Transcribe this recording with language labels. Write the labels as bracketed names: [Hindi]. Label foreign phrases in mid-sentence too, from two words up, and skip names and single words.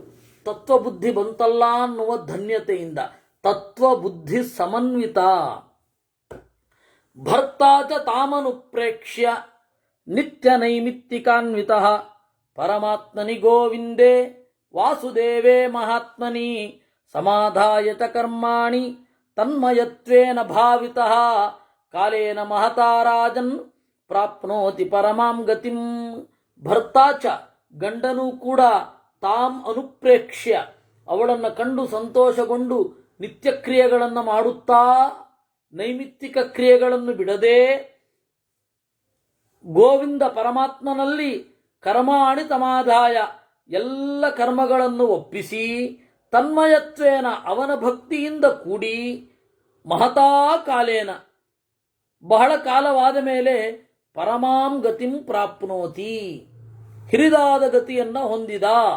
[Kannada] ತತ್ವಬುದ್ಧಿ ಬಂತಲ್ಲ ಅನ್ನುವ ಧನ್ಯತೆಯಿಂದ. [Sanskrit] ತತ್ವಬುದ್ಧಿ ಸಮನ್ವಿತ. ಭರ್ತಾಚ ತಾಮನುಪ್ರೇಕ್ಷ್ಯ ನಿತ್ಯ ನೈಮಿತ್ತಿಕಾನ್ವಿತ ಪರಮಾತ್ಮನಿ ಗೋವಿಂದೇ ವಾಸುದೇವೇ ಮಹಾತ್ಮನಿ ಸಮಾಧಾಯ ಚ ಕರ್ಮಾಣಿ ತನ್ಮಯತ್ವೇನ ಭಾವಿತಃ ಕಾಲೇನ ಮಹತಾ ರಾಜನ್ ಪ್ರಾಪ್ನೋತಿ ಪರಮಾಂ ಗತಿಂ. [Kannada] ಭರ್ತಾಚ, ಗಂಡನೂ ಕೂಡ [Sanskrit] ತಾಂ ಅನುಪ್ರೇಕ್ಷ್ಯ, [Kannada] ಅವಳನ್ನು ಕಂಡು ಸಂತೋಷಗೊಂಡು ನಿತ್ಯ ಕ್ರಿಯೆಗಳನ್ನು ಮಾಡುತ್ತಾ ನೈಮಿತ್ತಿಕ ಕ್ರಿಯೆಗಳನ್ನು ಬಿಡದೆ ಗೋವಿಂದ ಪರಮಾತ್ಮನಲ್ಲಿ [Sanskrit] ಕರ್ಮಾಣಿ ಸಮಾಧಾಯ, [Kannada] ಎಲ್ಲ ಕರ್ಮಗಳನ್ನು ಒಪ್ಪಿಸಿ ತನ್ಮಯತ್ವೇನ ಅವನ ಭಕ್ತಿಯಿಂದ ಕೂಡಿ [Sanskrit] ಮಹತಾ ಕಾಲೇನ [Kannada] ಬಹಳ ಕಾಲವಾದ ಮೇಲೆ [Sanskrit] ಪರಮಾಂ ಗತಿಂ ಪ್ರಾಪ್ನೋತಿ, [Kannada] ಹಿರಿದಾದ ಗತಿಯನ್ನ ಹೊಂದಿದ.